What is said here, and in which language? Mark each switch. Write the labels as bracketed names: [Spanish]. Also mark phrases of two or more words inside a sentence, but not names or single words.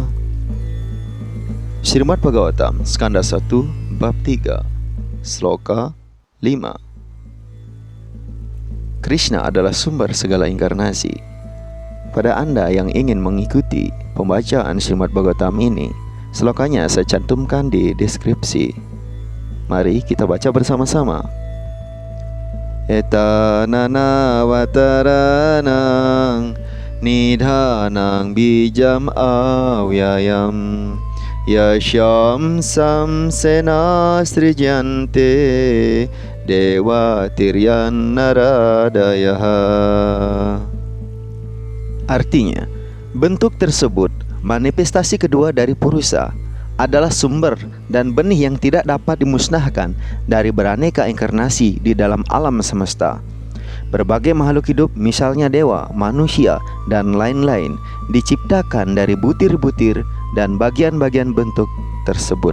[Indonesian] Srimad Bhagavatam, Skanda 1, Bab 3, Sloka 5. Krishna adalah sumber segala inkarnasi. Pada Anda yang ingin mengikuti pembacaan Srimad Bhagavatam ini, slokanya saya cantumkan di deskripsi. Mari kita baca bersama-sama. [Sanskrit] एतन्नाना अवताराणां निधानं बीजम् अव्ययम् यस्यांशांशेन सृज्यन्ते देव तिर्यङ् नरादयः. [Indonesian] Artinya, bentuk tersebut, manifestasi kedua dari Purusa, adalah sumber dan benih yang tidak dapat dimusnahkan dari beraneka inkarnasi di dalam alam semesta. Berbagai makhluk hidup, misalnya dewa, manusia, dan lain-lain, diciptakan dari butir-butir dan bagian-bagian bentuk tersebut.